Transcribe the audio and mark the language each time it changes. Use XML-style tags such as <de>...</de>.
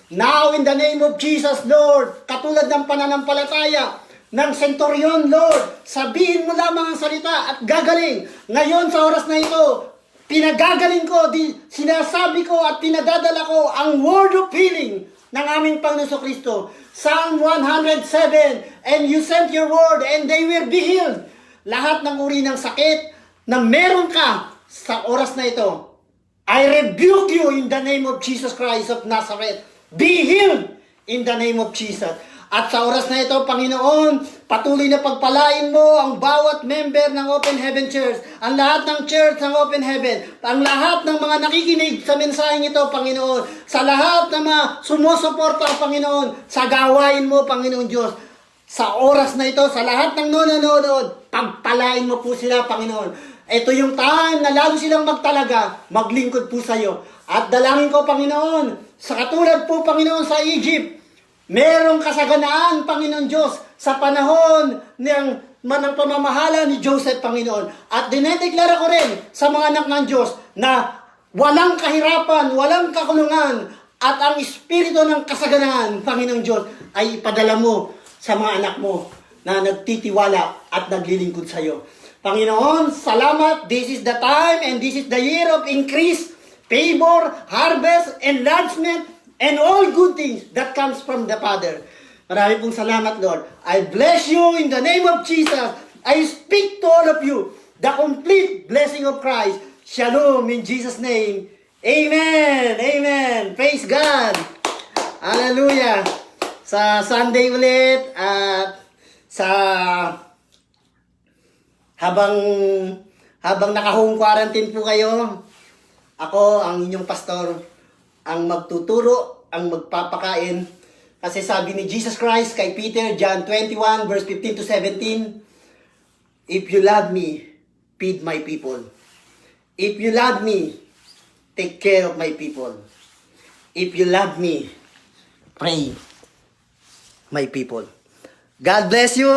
<en>Now, in the name of Jesus, Lord,</en> <tl>katulad ng pananampalataya ng centurion, Lord, sabihin mo lamang ang salita at gagaling. Ngayon sa oras na ito, pinagagaling ko, sinasabi ko at pinadadala ko ang word of healing ng aming Panginoon Kristo.</tl> <en>Psalm 107, and you sent your word and they will be healed.</en> <tl>Lahat ng uri ng sakit na meron ka sa oras na ito,</tl> <en>I rebuke you in the name of Jesus Christ of Nazareth. Be healed in the name of Jesus.</en> <tl>At sa oras na ito, Panginoon, patuloy na pagpalain mo ang bawat member ng Open Heaven Church, ang lahat ng church ng Open Heaven, ang lahat ng mga nakikinig sa mensaheng ito, Panginoon, sa lahat ng mga sumusuporta, Panginoon, sa gawain mo, Panginoon Diyos. Sa oras na ito, sa lahat ng nanonood, pagpalain mo po sila, Panginoon. Ito yung time na lalo silang magtalaga, maglingkod po sa iyo. At dalangin ko, Panginoon, sa katulad po, Panginoon, sa Egypt, merong kasaganaan, Panginoon Diyos, sa panahon ng pamamahala ni Joseph, Panginoon. At dinedeklara ko rin sa mga anak ng Diyos na walang kahirapan, walang kakulungan, at ang espiritu ng kasaganaan, Panginoon Diyos, ay ipadala mo sa mga anak mo na nagtitiwala at naglilingkod sa iyo. Panginoon, salamat.</tl> <en>This is the time and this is the year of increase. favor, harvest, enlargement, and all good things that comes from the Father.</en> <tl>Marami pong salamat,</tl> <en>Lord. I bless you in the name of Jesus. I speak to all of you the complete blessing of Christ. Shalom in Jesus' name. Amen. Amen. Praise God. Hallelujah.</en> <tl>Sa Sunday ulit at sa habang naka-home quarantine po kayo, ako ang inyong pastor, ang magtuturo, ang magpapakain. Kasi sabi ni</tl> <en>Jesus Christ kay Peter, John 21 verse 15 to 17, if you love me, feed my people. If you love me, take care of my people. If you love me, pray my people. God bless you.</en>